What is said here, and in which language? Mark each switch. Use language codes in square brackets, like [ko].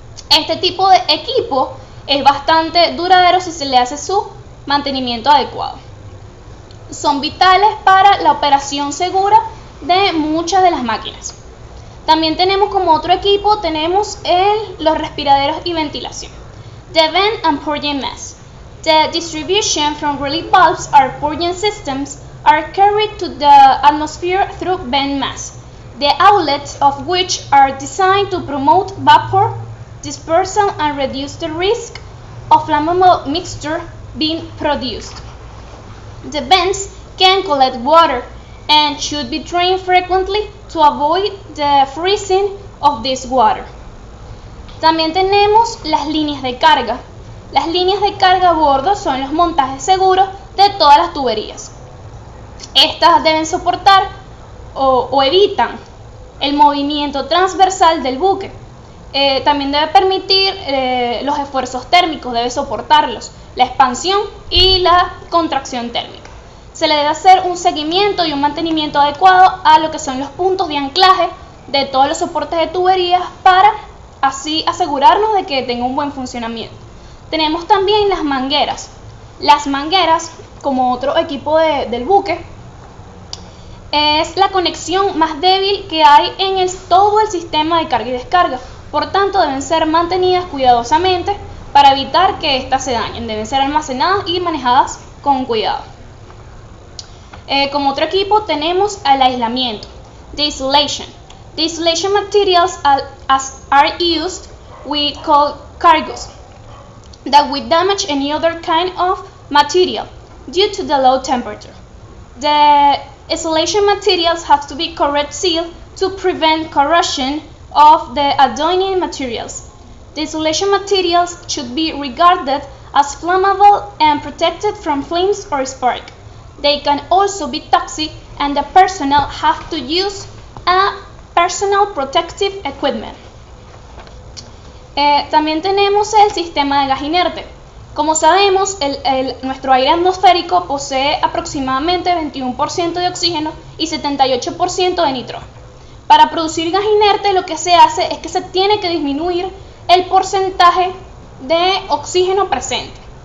[es] Este tipo de equipo es bastante duradero si se le hace su mantenimiento adecuado. Son vitales para la operación segura de muchas de las máquinas. También tenemos como otro equipo, los respiraderos y ventilación. [en] The vent and purging mass. The distribution from relief valves or purging systems are carried to the atmosphere through vent mass, the outlets of which are designed to promote vapor dispersal and reduce the risk of flammable mixture being produced. The vents can collect water and should be drained frequently to avoid the freezing of this water. [es] También tenemos las líneas de carga. Las líneas de carga a bordo son los montajes seguros de todas las tuberías. Estas deben soportar o evitan el movimiento transversal del buque. También debe permitir los esfuerzos térmicos, debe soportarlos, la expansión y la contracción térmica. Se le debe hacer un seguimiento y un mantenimiento adecuado a lo que son los puntos de anclaje de todos los soportes de tuberías para así asegurarnos de que tenga un buen funcionamiento. Tenemos también las mangueras. Las mangueras, como otro equipo del buque, es la conexión más débil que hay en todo el sistema de carga y descarga. Por tanto, deben ser mantenidas cuidadosamente para evitar que éstas se dañen. Deben ser almacenadas y manejadas con cuidado. Como otro equipo tenemos el aislamiento, [en] the insulation. The insulation materials are used with cold cargoes that would damage any other kind of material due to the low temperature. The insulation materials have to be correctly sealed to prevent corrosion of the adjoining materials. The insulation materials should be regarded as flammable and protected from flames or spark. They can also be toxic and the personnel have to use a personal protective equipment. [es] También tenemos el sistema de gas inerte. Como sabemos, nuestro aire atmosférico posee aproximadamente 21% de oxígeno y 78% de nitrógeno. Para producir gas inerte lo que se hace es que se tiene que disminuir el porcentaje de oxígeno presente.